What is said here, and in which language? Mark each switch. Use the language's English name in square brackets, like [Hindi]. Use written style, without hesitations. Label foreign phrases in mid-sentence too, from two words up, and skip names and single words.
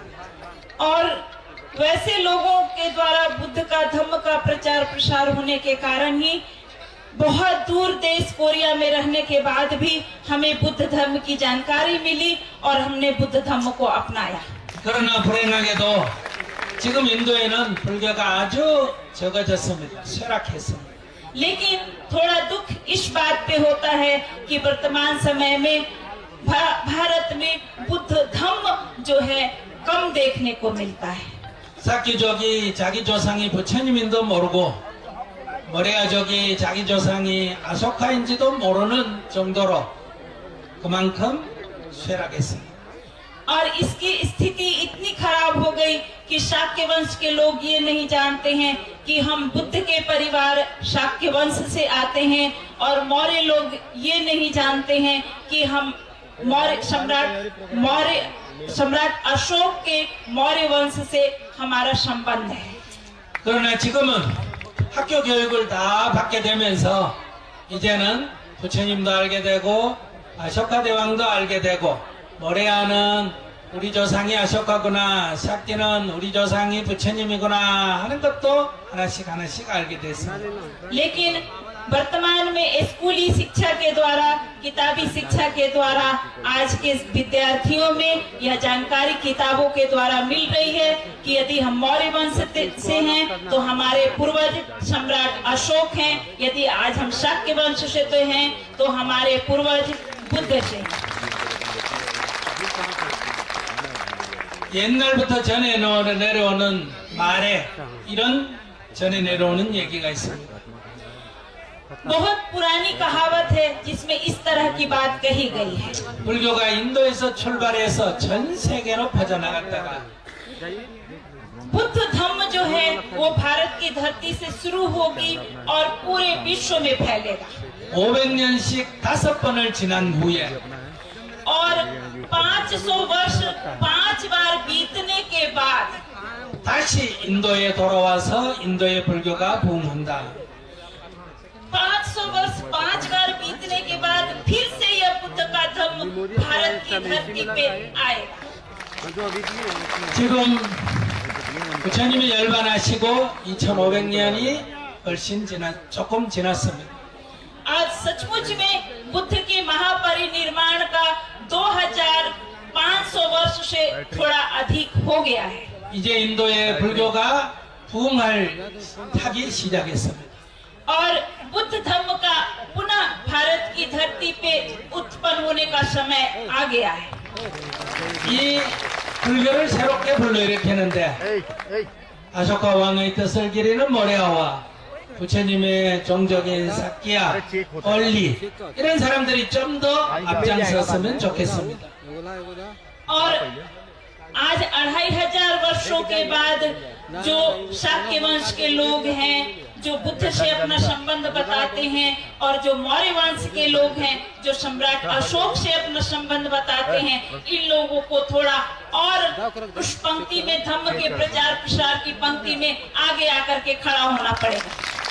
[Hindi] और वैसे लोगों के द्वारा बुद्ध का धम्म का प्रचार प्रसार होने के कारण ही बहुत दूर देश कोरिया में रहने के बाद भी हमें बुद्ध धर्म की जानकारी मिली और हमने बुद्ध धर्म को अपनाया। [Korean] 그러나 불행하게도 지금 인도에는 불교가 아주 적어졌습니다. 쇠락했습니다. [Hindi] लेकिन थोड़ा दुख इस बात पे होता है कि वर्तमान समय में भारत में बुद्ध धम्म जो है कम देखने को मिलता है। [Korean] 사ky족이 자기 조상이 부처님인도 모르고 머레아족이 자기 조상이 아소카인지도 모르는 정도로 그만큼 쇠락했습니다. [Hindi] और इसकी स्थिति इतनी खराब हो गई कि शाक्य वंश के लोग ये नहीं जानते हैं कि हम बुद्ध के परिवार शाक्य वंश से आते हैं, और मौर्य लोग ये नहीं जानते हैं कि हम सम्राट अशोक के मौर्य वंश से हमारा संबंध है। [Korean] 그러나 지금은 학교 교육을 다 받게 되면서 이제는 부처님도 알게 되고 아쇼카 대왕도 알게 되고 모레아는 우리 조상이 아쇼카구나, 샤키는 우리 조상이 부처님이구나 하는 것도 하나씩 알게 됐습니다. [Hindi] लेकिन वर्तमान में स्कूली शिक्षा के द्वारा, किताबी शिक्षा के द्वारा आज के विद्यार्थियों में यह जानकारी किताबों के द्वारा मिल रही है कि यदि हम मौर्य वंश से हैं तो हमारे पूर्वज सम्राट अशोक हैं, यदि आज हम शाक्य वंश से तो हैं तो हमारे पूर्वज बुद्ध से। [Korean] 옛날부터 전해 내려오는 말에 이런 전해 내려오는 얘기가 있습니다. [Hindi] बहुत पुरानी कहावत है जिसमें इस तरह की बात कही गई है। [Korean] 불교가 인도에서 출발해서 전 세계로 퍼져나갔다가 [Hindi] बुद्ध धम्म जो है वो भारत की धरती से शुरू होगी और पूरे विश्व में फैलेगा [Korean] 500년씩 5번을 지난 후에 [Hindi] और 500 वर्ष 5 बार बीतने के बाद [Korean] 다시 인도에 돌아와서 인도의 불교가 부흥한다. [Hindi] 500 वर्ष 5 बार बीतने के बाद फिर से यह बुद्ध का धर्म भारत की धरती पे आएगा। [Korean] 지금 부처님이 열반하시고 2500년이 훨씬 조금 지났습니다. [Hindi] आज सचमुच में बुद्ध के महापरिनिर्वाण का 2500 वर्ष से थोड़ा अधिक हो गया है। [Korean] 이제 인도의 불교가 부흥할 타기 시작했습니다. [Hindi] और बुद्ध धर्म का पुनः भारत की धरती पे उत्पन्न होने का समय आ गया है। [Korean] 이 불교를 새롭게 불러일으키는데 아쇼카 왕의 뜻을 기리는 모레아와 부처님의 종족인 사키야, 얼리 이런 사람들이 좀 더 앞장섰으면 좋겠습니다. [Hindi] और आज 2500 वर्षों के बाद जो शाक्य वंश के लोग हैं, जो बुद्ध से अपना संबंध बताते हैं, और जो मौर्य वंश के लोग हैं, जो सम्राट अशोक से अपना संबंध बताते हैं, इन लोगों को थोड़ा और उस पंक्ति में धम्म के प्रचार प्रसार की पंक्ति में आगे आकर के खड़ा होना पड़ेगा।